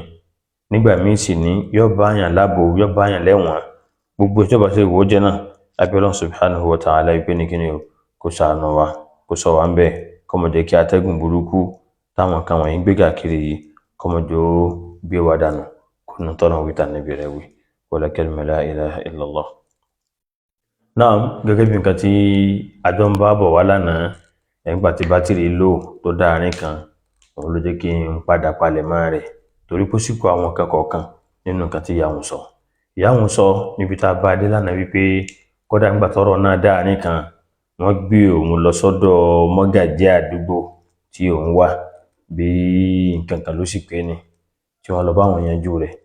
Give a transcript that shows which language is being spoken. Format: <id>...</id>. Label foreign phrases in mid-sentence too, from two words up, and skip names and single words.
<yo>Nígbà míì sì ní yóò bá yàn lábo, yóò bá yàn lẹ́wọ̀n. Gbogbo ìjọba ṣe wò jẹ́ náà lábẹ́ Ọlọ́run</yo> <ar>سبحانه وتعالى</ar> <yo>wípé ní kíni o, kó ṣàánú wa, kó sọ wá ń bẹ̀, kó má jẹ́ kí atẹ́gùn burúkú táwọn kan wọ̀nyí gbé káàkiri yìí kó má jẹ́ ó gbé wa dànù kúnnú tọ́nà wí tà Nábì rẹ̀ wí.</yo> <ar>قال كلمة لا إله إلا الله.</ar> <yo>Náà gẹ́gẹ́ bí nǹkan tí àjọ ń bá bọ̀ wá lánàá, ẹgbà tí bátìrì lò tó dáàrin kan, òun ló jẹ́ kí n padà palẹ̀ mọ́ rẹ̀ torí kó sì kó àwọn kọ̀ọ̀kan nínú nǹkan tí ìyá òun sọ. Ìyá òun sọ níbi tá a bá dé lánàá wípé kódà nígbà tọ́rọ̀ náà dáàrin kan, wọ́n gbé òun lọ sọ́dọ̀ mọ́gàjí àdúgbò tí òun wà bí nǹkan kan ló sì pé ni tí wọ́n lọ bá wọn yanjú rẹ̀.</yo>